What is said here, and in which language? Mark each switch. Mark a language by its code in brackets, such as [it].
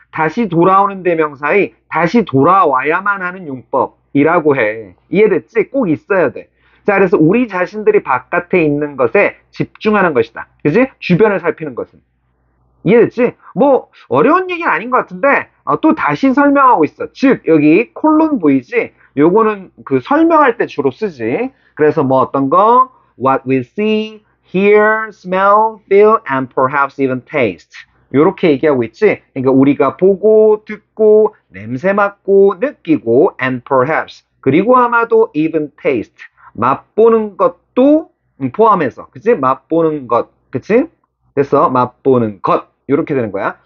[ko] 다시 돌아오는 대명사의 다시 돌아와야만 하는 용법이라고 해. 이해됐지? 꼭 있어야 돼. 자, 그래서 우리 자신들이 바깥에 있는 것에 집중하는 것이다. 그지? 주변을 살피는 것은. 이해됐지? 뭐 어려운 얘기는 아닌 것 같은데 또 다시 설명하고 있어. 즉 여기 콜론 보이지? 요거는 그 설명할 때 주로 쓰지. [en] 그래서 뭐 어떤 거 what we see, hear, smell, feel, and perhaps even taste. [ko] 요렇게 얘기하고 있지. 그러니까 우리가 보고 듣고 냄새 맡고 느끼고 [en] and perhaps [ko] 그리고 아마도 [en] even taste [ko] 맛보는 것도 포함해서 그치? 맛보는 것 그치? 그래서 맛보는 것 이렇게 되는 거야.